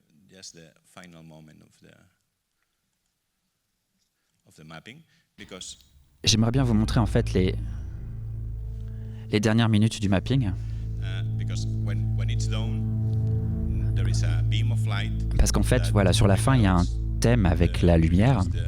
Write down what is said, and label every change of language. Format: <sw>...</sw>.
<en>just the final moment of the mapping, because</en> <fr>J'aimerais bien vous montrer en fait les dernières minutes du mapping.</fr> <en>because when it's done, there is a beam of light.</en> <fr>Parce qu'en fait, voilà, sur la fin, il y a un thème avec la lumière.</fr>